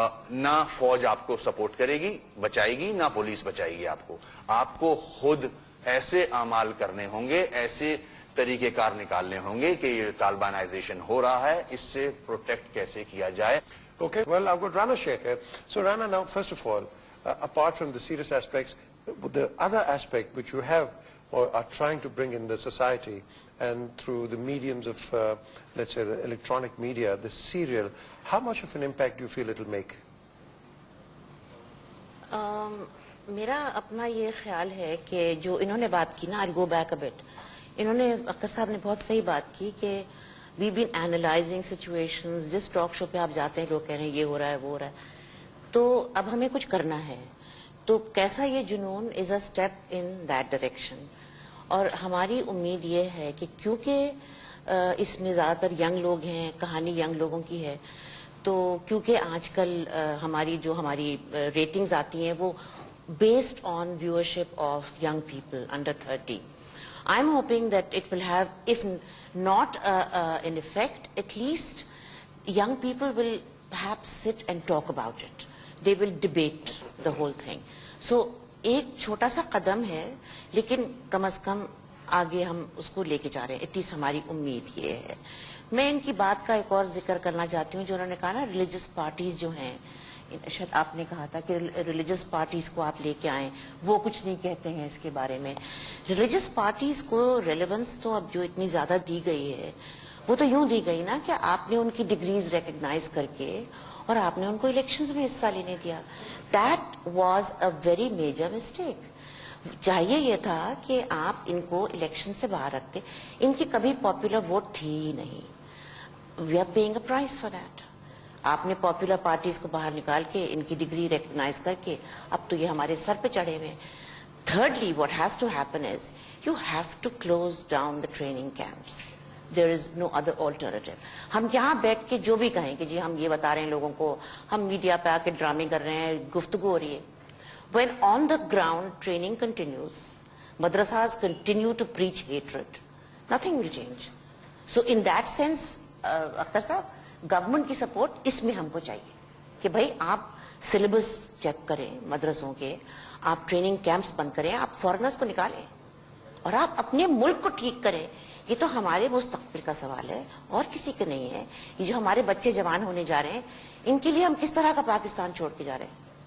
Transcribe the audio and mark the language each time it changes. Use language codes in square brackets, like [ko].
[ur] نہ فوج آپ کو سپورٹ کرے گی, بچائے گی, نہ پولیس بچائے گی آپ کو. آپ کو خود ایسے اعمال کرنے ہوں گے, ایسے طریقہ کار نکالنے ہوں گے کہ یہ طالبانائزیشن ہو رہا ہے, اس سے پروٹیکٹ کیسے کیا جائے. [en] Okay, well, I've got Rana Sheikh here. So Rana, now first of all, apart from the serious aspects, the other aspect which you have or are trying to bring in the society, and through the mediums of, let's say, the electronic media, the serial, how much of an impact do you feel it will make? [ur] میرا اپنا یہ خیال ہے کہ جو انہوں نے بات کی نا, [en] I'll go back a bit. [ur] انہوں نے, اختر صاحب نے بہت صحیح بات کی کہ [en] we've been analyzing situations. [ur] جس ٹاک شو پہ آپ جاتے ہیں لوگ کہہ رہے ہیں یہ ہو رہا ہے وہ ہو رہا ہے, تو اب ہمیں کچھ کرنا ہے. [en] تو کیسا یہ جنون is a step in that direction. [ur] اور ہماری امید یہ ہے کہ کیونکہ اس میں زیادہ تر ینگ لوگ ہیں, کہانی ینگ لوگوں کی ہے, تو کیونکہ آج کل ہماری جو ہماری ریٹنگز آتی ہیں وہ [en] based on viewership of young people under 30. I'm hoping that it will have, if not an effect, at least young people will perhaps sit and talk about it. They will debate the whole thing. [ur] So ایک چھوٹا سا قدم ہے, لیکن کم از کم آگے ہم اس کو لے کے جا رہے ہیں. [en] at least [ur] ہماری امید یہ ہے. میں ان کی بات کا ایک اور ذکر کرنا چاہتی ہوں جو انہوں نے کہا نا, ریلیجس پارٹیز جو ہیں, شاید آپ نے کہا تھا کہ ریلیجس پارٹیز کو آپ لے کے آئیں, وہ کچھ نہیں کہتے ہیں اس کے بارے میں. ریلیجس پارٹیز کو ریلیونس تو اب جو اتنی زیادہ دی گئی ہے وہ تو یوں دی گئی نا کہ آپ نے ان کی ڈگریز ریکگنائز کر کے اور آپ نے ان کو الیکشنز میں حصہ لینے دیا. [en] That was a very major mistake. [ur] چاہیے یہ تھا کہ آپ ان کو الیکشن سے باہر رکھتے. ان کی کبھی پاپولر ووٹ تھی ہی نہیں. [en] We are paying a price for that. [ur] آپ نے پاپولر پارٹیز کو باہر نکال کے ان کی ڈگری ریکگنائز کر کے اب تو یہ ہمارے سر پہ چڑھے ہوئے ہیں. [en] Thirdly, what has to happen is you have to close down the training camps. There is no other alternative. [ur] ہم یہاں بیٹھ کے جو بھی کہیں کہ جی ہم یہ بتا رہے ہیں لوگوں کو, ہم میڈیا پہ آ کے ڈرامے کر رہے ہیں, گفتگو ہو رہی ہے. [en] When on the ground training continues, madrasas continue to preach hatred, nothing will change. So in that sense, [ur] Akhtar صاحب, گورنمنٹ کی سپورٹ اس میں ہم کو چاہیے کہ بھائی آپ سلیبس چیک کریں مدرسوں کے, آپ ٹریننگ کیمپس بند کریں, آپ فارنرز کو نکالیں اور آپ اپنے ملک کو ٹھیک کریں. یہ تو ہمارے مستقبل کا سوال ہے اور کسی کا نہیں ہے. یہ جو ہمارے بچے جوان ہونے جا رہے ہیں, ان کے لیے ہم کس طرح کا پاکستان چھوڑ کے جا رہے ہیں.